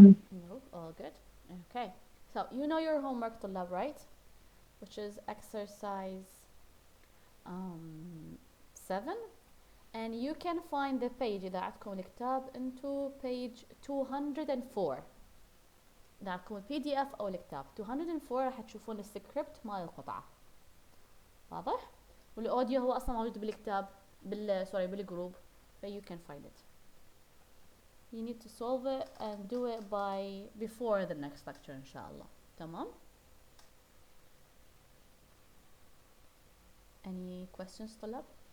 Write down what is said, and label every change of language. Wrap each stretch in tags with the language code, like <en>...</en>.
<en>No, all good. Okay. So you know your homework, Tulab, right? Which is exercise 7. And you can find the page</en> <ar>إذا عندكم الكتاب</ar> <en>into page 204.</en> <ar>إذا عندكم PDF أو الكتاب 204 راح تشوفون السكريبت مال القطعة. واضح؟ والأوديو هو أصلا موجود بالكتاب بالجروب.</ar> <en>So you can find it. You need to solve it and do it before the next lecture إن شاء الله.</en> <ar>تمام؟</ar> <en>Any questions</en> <ar>طلاب؟</ar>